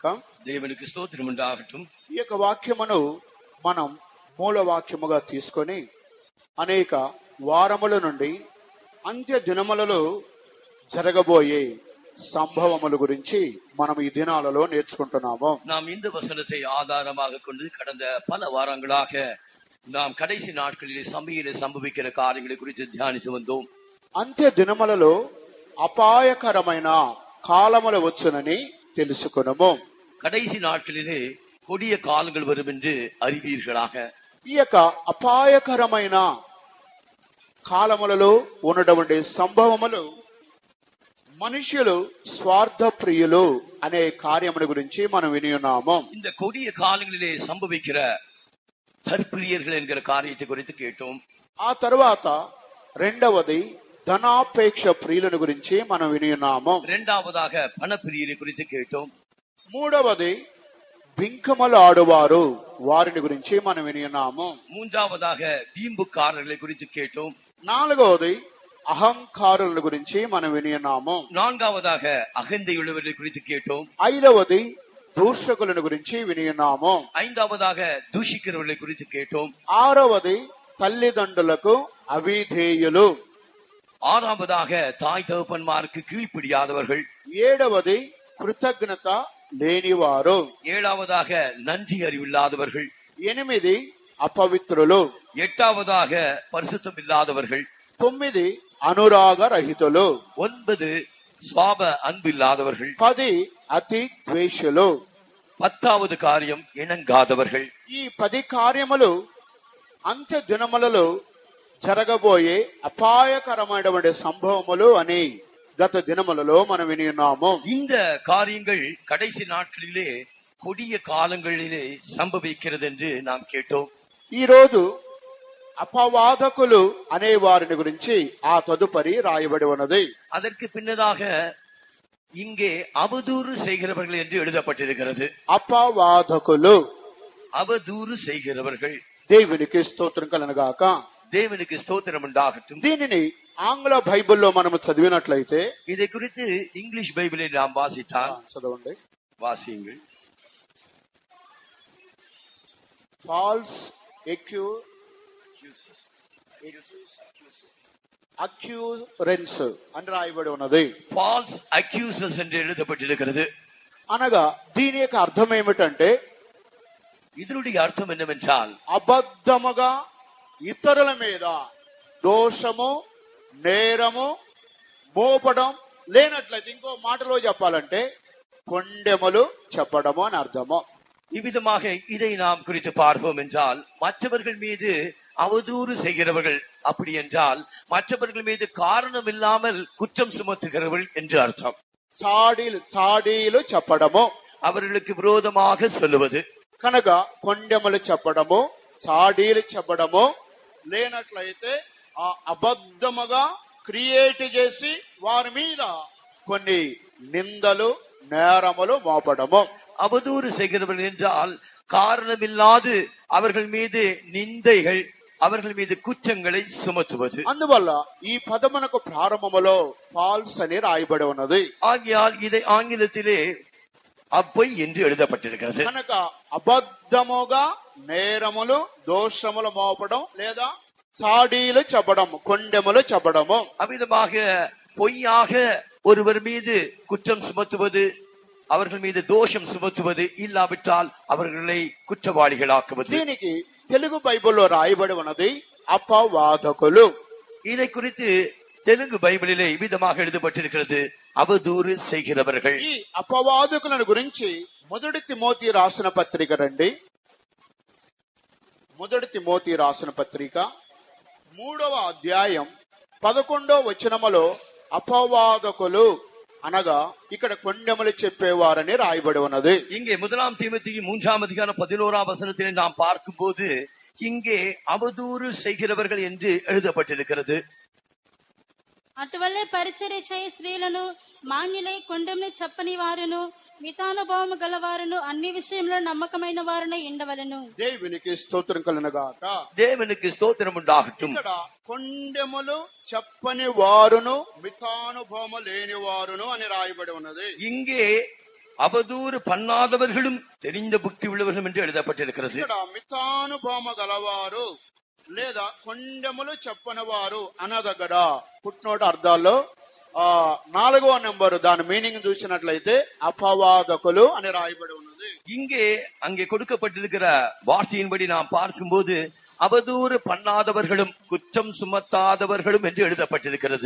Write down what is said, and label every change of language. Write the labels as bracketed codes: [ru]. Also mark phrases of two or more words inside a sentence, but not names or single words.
[te] దేవునికి స్తోత్రం ఉండాగటం. ఈ యొక్క వాక్యమును మనం మూల వాక్యముగా తీసుకొని అనేక వారముల నుండి అంత్య దినములలో జరగబోయే సంభవముల గురించి మనం ఈ దినాలలో నేర్చుకుంటున్నాము. [ta] நாம் இந்த வசனத்தை ஆதாரமாக கொண்டு கடந்த பல வாரங்களாக நாம் கடைசி நாட்களிலே சபையிலே சம்பவிக்கிற காரியங்களை குறித்து தியானித்து வந்தோம். [te] అంత్య దినములలో అపాయకరమైన కాలములు వచ్చునని తెలుసుకున్నాము. [ta] கடைசி நாட்களிலே கொடிய காலங்கள் வரும் என்று அறிவீர்களாக. [te] ఈ యొక్క అపాయకరమైన కాలములలో ఉన్నటువంటి సంభవములు మనుషులు స్వార్థ ప్రియులు అనే కార్యముల గురించి మనం విని ఉన్నాము. [ta] இந்த கொடிய காலங்களிலே சம்பவிக்கிற தற்பிரியர்கள் என்கிற காரியத்தை குறித்து கேட்டோம். [te] ఆ తర్వాత రెండవది ధనాపేక్ష ప్రియులను గురించి మనం విని ఉన్నాము. [ta] இரண்டாவதாக பணப்பிரியரை குறித்து கேட்டோம். [te] మూడవది బింకములు ఆడువారు వారిని గురించి మనం విని ఉన్నాము. [ta] மூன்றாவதாக வீம்புக்காரர்களை குறித்து கேட்டோம். [te] నాలుగవది అహంకారుల గురించి మనం విని ఉన్నాము. [ta] நான்காவதாக அகந்தையுள்ளவர்களை குறித்து கேட்டோம். [te] ఐదవది దూషకులను గురించి విని ఉన్నాము. [ta] ஐந்தாவதாக தூஷிக்கிறவர்களை குறித்து கேட்டோம். [te] ఆరవది తల్లిదండ్రులకు అవిధేయులు. [ta] ஆறாவதாக தாய் தகப்பன்மாருக்கு கீழ்ப்படியாதவர்கள். [te] ఏడవది కృతజ్ఞత లేనివారు. [ta] ஏழாவதாக நன்றி அறிவில்லாதவர்கள். [te] ఎనిమిది అపవిత్రులు. [ta] எட்டாவதாக பரிசுத்தம் இல்லாதவர்கள். [te] 9 అనురాగ రహితులు. [ta] 9 சுவாப அன்பு இல்லாதவர்கள். [te] 10 అతి ద్వేషులు. [ta] 10வது காரியம் இணங்காதவர்கள். [te] ఈ 10 కార్యములు అంత్య దినములలో జరగబోయే అపాయకరమైనటువంటి సంభవములు అని గత దినములలో మనం విని ఉన్నాము. [ta] இந்த காரியங்கள் கடைசி நாட்களிலே கொடிய காலங்களிலே சம்பவிக்கிறது என்று நாம் கேட்டோம். [te] ఈ రోజు అపవాదకులు అనే వారిని గురించి ఆ తదుపరి రాయబడి ఉన్నది. [ta] அதற்கு பின்னதாக இங்கே அவதூறு செய்கிறவர்கள் என்று எழுதப்பட்டிருக்கிறது. [te] అపవాదకులు, [ta] அவதூறு செய்கிறவர்கள். [te] దేవునికి స్తోత్రం కలుగుగాక. [ta] தேவனுக்கு ஸ்தோத்திரம் உண்டாகட்டும். [te] దీనిని ఆంగ్ల బైబిల్లో మనం చదివినట్లయితే, [ta] இதை குறித்து இங்கிலீஷ் பைபிளை நாம் வாசித்தால், [te] చదవండి. [ta] வாசியுங்கள். [en] false occurrence [te] అని రాయబడి ఉన్నది. [en] false accusers [ta] என்று எழுதப்பட்டிருக்கிறது. [te] అనగా దీని యొక్క అర్థం ఏమిటంటే, [ta] இதனுடைய அர்த்தம் என்னவென்றால், [te] అబద్ధముగా ఇతరుల మీద దోషము, నేరము మోపడం లేనట్లయితే, ఇంకో మాటలో చెప్పాలంటే కొండెములు చెప్పడము అని అర్థము. [ta] இவ்விதமாக இதை நாம் குறித்து பார்ப்போம் என்றால், மற்றவர்கள் மீது அவதூறு செய்கிறவர்கள், அப்படி என்றால் மற்றவர்கள் மீது காரணம் இல்லாமல் குற்றம் சுமத்துகிறவர்கள் என்று அர்த்தம். [te] చాడీలు చెప్పడము, [ta] அவர்களுக்கு விரோதமாக சொல்லுவது. [te] కనుక కొండెములు చెప్పడము, చాడీలు చెప్పడము లేనట్లయితే ఆ అబద్ధముగా క్రియేట్ చేసి వారి మీద కొన్ని నిందలు, నేరములు మోపడము. [ta] அவதூறு செய்கிறவர்கள் என்றால் காரணமில்லாது அவர்கள் மீது நிந்தைகள், அவர்கள் மீது குற்றங்களை சுமத்துவது. [te] అందువల్ల ఈ పదమునకు ప్రారంభములో ఫాల్స్ అని రాయబడి ఉన్నది. [ta] ஆகையால் இதை ஆங்கிலத்திலே అబ్బాయి என்று எழுதப்பட்டிருக்கிறது. [te] కనుక అబద్ధముగా నేరములు, దోషములు మోపడం లేదా చాడీలు చెప్పడం, కొండెములు చెప్పడము. [ta] அவ்விதமாக பொய்யாக ஒருவர் மீது குற்றம் சுமத்துவது, அவர்கள் மீது தோஷம் சுமத்துவது, இல்லாவிட்டால் அவர்களை குற்றவாளிகளாக்குவது. [te] దీనికి తెలుగు బైబిల్లో రాయబడి ఉన్నది అపవాదకులు. [ta] இதை குறித்து தெலுங்கு பைபிளிலே இவ்விதமாக எழுதப்பட்டிருக்கிறது, அவதூறு செய்கிறவர்கள். [te] ఈ అపవాదకులను గురించి మొదటి తిమోతి రాసిన పత్రిక రండి. మొదటి తిమోతి రాసిన పత్రిక 3వ అధ్యాయం 11వ వచనములో అపవాదకులు అనగా ఇక్కడ కొండెములు చెప్పేవారని రాయబడి ఉన్నది. [ta] இங்கே 1 தீமோத்தேயு 3ஆம் அதிகாரம் 11ஆம் வசனத்திலே நாம் பார்க்கும்போது இங்கே அவதூறு செய்கிறவர்கள் என்று எழுதப்பட்டிருக்கிறது. [te] అటువల్లే పరిచర్య చేయి స్త్రీలను మాన్యులై కొండెములు చెప్పని వారును మితానుభవము గలవారును అన్ని విషయంలో నమ్మకమైన వారునై ఉండవలెను. దేవునికి స్తోత్రం కలుగునుగాక. [ta] தேவனுக்கு ஸ்தோத்திரம் உண்டாகட்டும். [te] ఇక్కడ కొండెములు చెప్పని వారును మితానుభవము లేని వారును అని రాయబడి ఉన్నది. [ta] இங்கே அவதூறு பண்ணாதவர்களும் தெரிந்த புத்தி உள்ளவர்களும் என்று எழுதப்பட்டிருக்கிறது. [te] ఇక్కడ మితానుభవము గలవారు లేదా కొండెములు చెప్పని వారు అనదగ్గర పుట్నోట అర్థాల్లో 4వ నెంబరు దాని మీనింగ్ చూసినట్లయితే అపవాదకులు అని రాయబడి ఉన్నది. [ta] இங்கே அங்கே கொடுக்கப்பட்டிருக்கிற வார்த்தையின்படி நாம் பார்க்கும்போது அவதூறு பண்ணாதவர்களும் குற்றம் சுமத்தாதவர்களும் என்று எழுதப்பட்டிருக்கிறது.